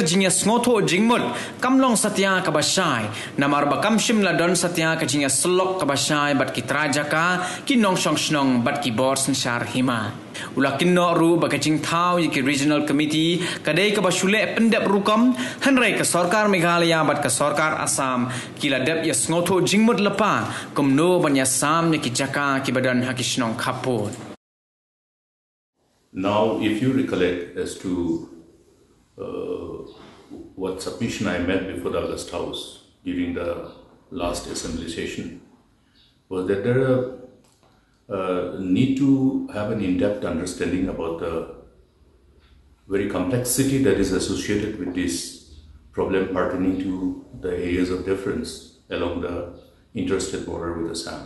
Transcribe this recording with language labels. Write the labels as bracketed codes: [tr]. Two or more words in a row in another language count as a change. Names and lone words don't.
[kha] jinga sngoto Jingmut kamlong satya ka basai namar bakam shim ladon satya ka jinga slok ka basai bat ki trajaka ki nong shong shnong bat ki bors nshar hima ulakin no ru bakajing thau ki regional committee kadai ka basule pendep rukam hanrai ka Sorkar Meghalaya bat ka Sorkar Assam ki ladep ya sngoto Jingmut lepa kumno banya sam ki jaka ki badan hakishnong khapot. [en] Now if you recollect as to what submission I made before the August House during the last assembly session was that there need to have an in-depth understanding about the very complexity that is associated with this problem pertaining to the areas of difference along the interstate border with Assam.